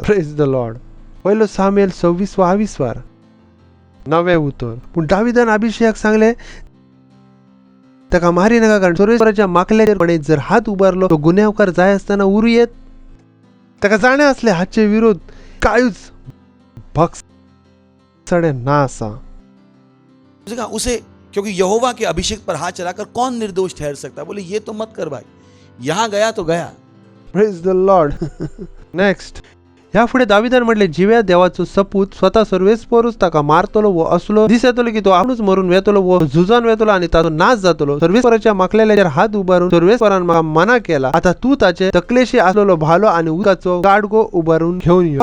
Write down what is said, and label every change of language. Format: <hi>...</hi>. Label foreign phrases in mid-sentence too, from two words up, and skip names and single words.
<en>Praise the Lord.</en> <kok>पहिलो सामुएल 26:20 9वें उतर. पूण दाविदान अभिषेक सांगले ताका मारी नाका, कारण सर्वेस्पराच्या माकल्याचेर जर हात उबारलो तो गुन्यांवकार जाय आसतना उरू येत. ताका जाणें आसले हाचे विरोध कांयच भक्सडे ना आसा.</kok> <hi>उसे क्योंकि यहोवा के अभिषेक पर हाथ चलाकर कौन निर्दोष ठहर सकता? बोले ये तो मत कर भाई, यहाँ गया तो गया.</hi> <en>Praise the Lord. Next.</en> <kok>ह्या फुडें दाविदान म्हटले, जिव्या देवाचो सपूत स्वता सर्वेस्परूच ताका मारतलो वो असलो दीस येतलो की तो आपूणच मरून वेतलो वो झुजान वेतलो आनी ताचो नाश जातलो. सर्वेस्पराच्या माकलेल्याचेर हात उबारून सर्वेस्परान म्हाका मना केला. आता तू ताचे तकलेशी आसलेलो भालो आनी उदकाचो गाडगो उबारून घेवन यो.</kok>